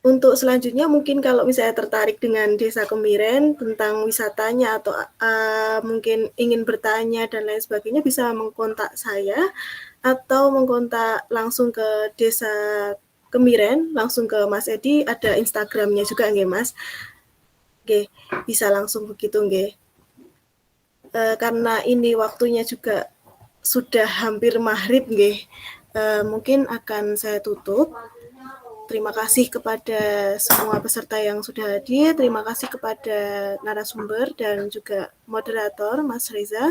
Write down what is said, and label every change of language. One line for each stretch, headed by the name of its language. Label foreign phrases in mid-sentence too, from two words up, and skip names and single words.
Indonesian: Untuk selanjutnya mungkin kalau misalnya tertarik dengan Desa Kemiren tentang wisatanya atau mungkin ingin bertanya dan lain sebagainya bisa mengkontak saya atau mengkontak langsung ke Desa Kemiren, langsung ke Mas Edi, ada Instagramnya juga nggih Mas. Nggih, bisa langsung begitu nggih. Karena ini waktunya juga sudah hampir maghrib nggih. Mungkin akan saya tutup. Terima kasih kepada semua peserta yang sudah hadir. Terima kasih kepada narasumber dan juga moderator Mas Reza.